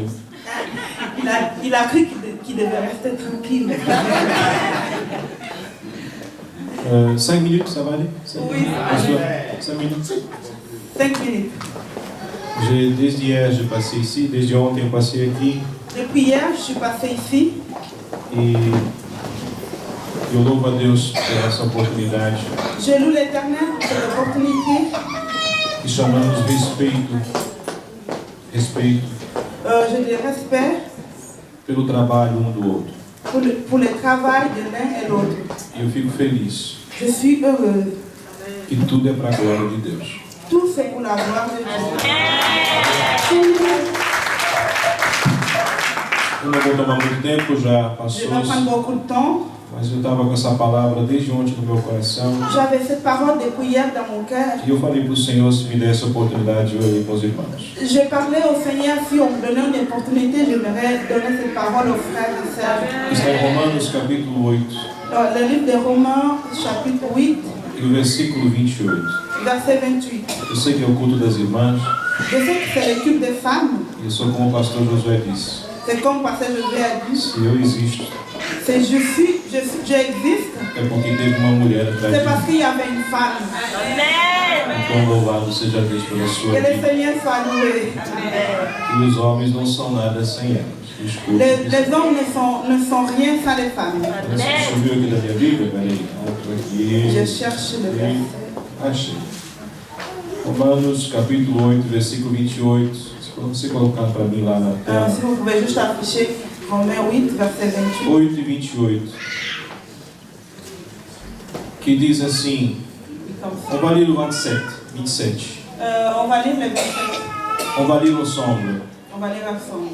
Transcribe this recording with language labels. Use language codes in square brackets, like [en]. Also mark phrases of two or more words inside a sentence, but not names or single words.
[fr] Il a cru qu'il devait rester tranquille. 5 minutes, ça va aller? Oui, ça va aller. 5 minutes. 5 minutes. Desde hier, j'ai passé ici. [pt] Desde ontem, eu passei aqui. [fr] Depuis hier, je suis passée ici. [pt] E eu louvo a Deus por essa oportunidade. [fr] Je loue l'Éternel pour cette opportunité. [pt] Que chamamos respeito. Respeito [fr] Je dis respect [pt] pelo trabalho um do outro. [fr] pour le travail de l'un et l'autre. [pt] E eu fico feliz [fr] Je suis heureuse. [pt] que tudo é para a glória de Deus. [fr] Tout c'est pour la gloire de Dieu. [pt] Eu não vou tomar muito tempo, já [fr] Je [pt] passou. [fr] vais prendre beaucoup de temps. [pt] Mas eu estava com essa palavra desde ontem no meu coração. [fr] J'avais cette parole depuis hier dans mon cœur. [pt] E eu falei para o Senhor se me desse a oportunidade de eu ir com os irmãos. [fr] J'ai parlé au Seigneur, si on me donnait une opportunité, j'aimerais donner cette parole aux frères et sœurs. [pt] Está em Romanos capítulo 8, [fr] Dans le livre de Romains, chapitre 8, [pt] e o versículo 28. [fr] verset 28. [pt] Eu sei que é o culto das irmãs, [fr] Je sais que c'est le culte des femmes. [pt] e eu sou como o pastor Josué disse. [fr] C'est comme pasteur Josué a dit. [pt] Se eu existo, [fr] C'est j'existe. [pt] é porque teve uma mulher atrás [fr] C'est [pt] de [fr] parce [pt] mim. [fr] qu'il y avait une femme. [pt] Então louvado seja Deus pela sua [fr] Que le [pt] vida. [fr] Seigneur soit loué. [pt] E os homens não são nada sem elas. Desculpe. [fr] Les hommes ne sont rien sans les femmes. [pt] Subiu aqui da minha Bíblia? Peraí. Outro aqui. [fr] Je cherche le verset. [pt] Achei. Romanos capítulo 8, versículo 28. Se você colocar para mim lá na tela. [fr] Si vous pouvez juste afficher Romains 8, verset 28. [pt] 8 e 28. Que diz assim. [fr] On va lire le 27. On va lire le verset. On va lire ensemble. On va lire ensemble.